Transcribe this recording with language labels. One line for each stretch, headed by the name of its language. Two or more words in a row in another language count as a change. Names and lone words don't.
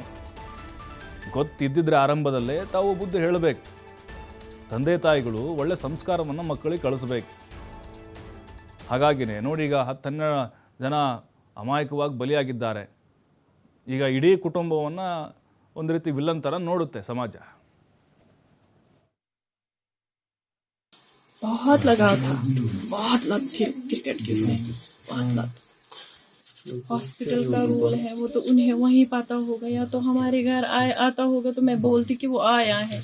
Kannada: ಗೊತ್ತಿದ್ದಿದ್ರೆ ಆರಂಭದಲ್ಲೇ ತಾವು ಬುದ್ಧಿ ಹೇಳಬೇಕು. ತಂದೆ ತಾಯಿಗಳು ಒಳ್ಳೆ ಸಂಸ್ಕಾರವನ್ನು ಮಕ್ಕಳಿಗೆ ಕಳಿಸ್ಬೇಕು. ಹಾಗಾಗಿನೇ ನೋಡಿ, ಈಗ 10-12 ಜನ ಅಮಾಯಕವಾಗಿ ಬಲಿಯಾಗಿದ್ದಾರೆ. ಈಗ ಇಡೀ ಕುಟುಂಬವನ್ನು ಒಂದು ರೀತಿ ವಿಲನ್ ಥರ ನೋಡುತ್ತೆ ಸಮಾಜ.
Hindi: बहुत लगाव था, बहुत लत थी क्रिकेट की, उसे बहुत लत। हॉस्पिटल का रूल है, वो तो उन्हें वहीं पता होगा, या तो हमारे घर आता होगा तो मैं बोलती कि वो आया है।